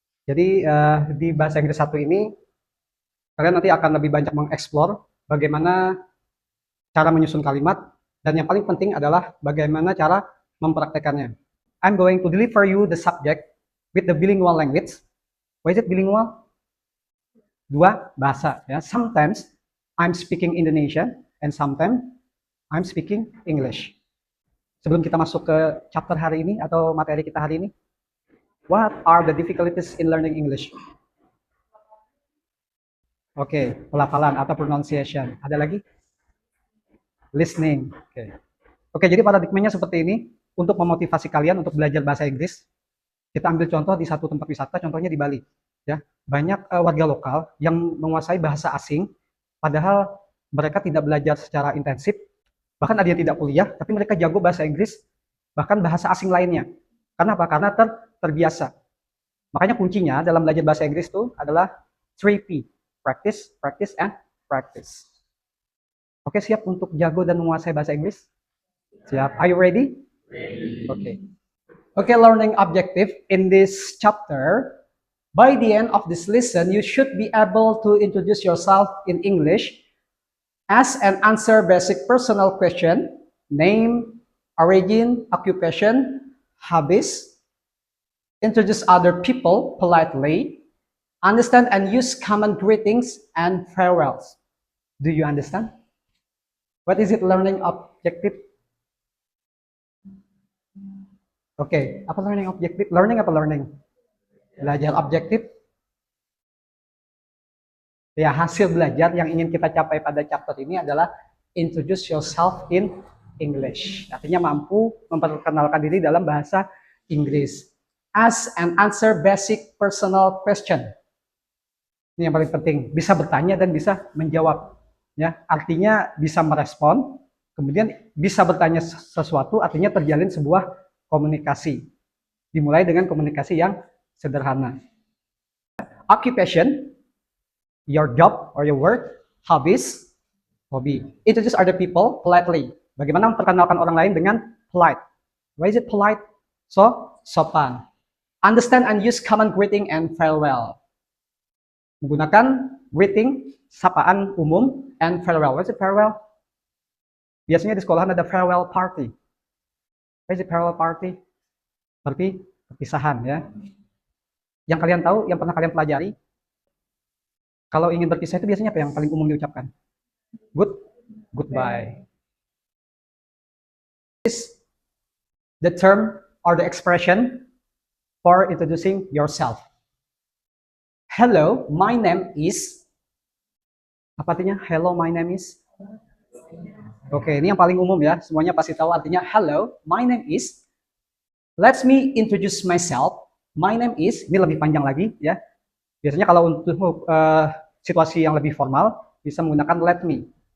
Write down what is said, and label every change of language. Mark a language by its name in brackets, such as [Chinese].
[Indonesian] Jadi di bahasa Inggris 1 ini, kalian nanti akan lebih banyak mengeksplor bagaimana cara menyusun kalimat, dan yang paling penting adalah bagaimana cara mempraktekannya. [English] I'm going to deliver you the subject with the bilingual language. What is it bilingual? [Indonesian] Dua bahasa ya. [English] Sometimes I'm speaking Indonesian and sometimes I'm speaking English. [Indonesian] Sebelum kita masuk ke chapter hari ini atau materi kita hari ini, [English] what are the difficulties in learning English? [Indonesian] Oke, pelafalan atau pronunciation. Ada lagi? Listening. Oke, jadi paradigmanya seperti ini. Untuk memotivasi kalian untuk belajar bahasa Inggris, kita ambil contoh di satu tempat wisata, contohnya di Bali. Ya, banyak warga lokal yang menguasai bahasa asing, padahal mereka tidak belajar secara intensif. Bahkan ada yang tidak kuliah, tapi mereka jago bahasa Inggris, bahkan bahasa asing lainnya. Kenapa? Karena terbiasa. Makanya kuncinya dalam belajar bahasa Inggris itu adalah 3P. [English] Practice, practice, and practice. [Indonesian] Oke, siap untuk jago dan menguasai bahasa Inggris? [English] Siap. Are you ready? Ready. Okay, learning objective in this chapter. By the end of this lesson, you should be able to introduce yourself in English, ask and answer basic personal question, name, origin, occupation, hobbies, introduce other people politely, understand and use common greetings and farewells. Do you understand? What is it learning objective? [Indonesian] Oke, apa learning objective? Learning apa learning? Belajar objektif. Ya, hasil belajar yang ingin kita capai pada chapter ini adalah [English] introduce yourself in English. [Indonesian] Artinya mampu memperkenalkan diri dalam bahasa Inggris. [English] Ask and answer basic personal question. [Indonesian] Ini yang paling penting, bisa bertanya dan bisa menjawab. Ya, artinya bisa merespon, kemudian bisa bertanya sesuatu, artinya terjalin sebuah komunikasi. Dimulai dengan komunikasi yang sederhana. [English] Occupation, your job or your work. Hobbies, hobi. Introduce other people politely. [Indonesian] Bagaimana memperkenalkan orang lain dengan polite. [English] Why is it polite? So, sopan. Understand and use common greeting and farewell. [Indonesian] Menggunakan [English] greeting, [Indonesian] sapaan umum, [English] and farewell. What is it farewell? [Indonesian] Biasanya di sekolahan ada [English] farewell party. What is it farewell party? [Indonesian] Berarti perpisahan ya. Yang kalian tahu, yang pernah kalian pelajari, kalau ingin berpisah itu biasanya apa yang paling umum diucapkan? [English] Goodbye. This is the term or the expression for introducing yourself. Hello, my name is. [Indonesian] Apa artinya? [English] Hello, my name is. [Indonesian] Oke, ini yang paling umum ya. Semuanya pasti tahu artinya hello, my name is. [English] Let me introduce myself. My name is. [Indonesian] Ini lebih panjang lagi ya. Biasanya kalau untuk situasi yang lebih formal bisa menggunakan let me.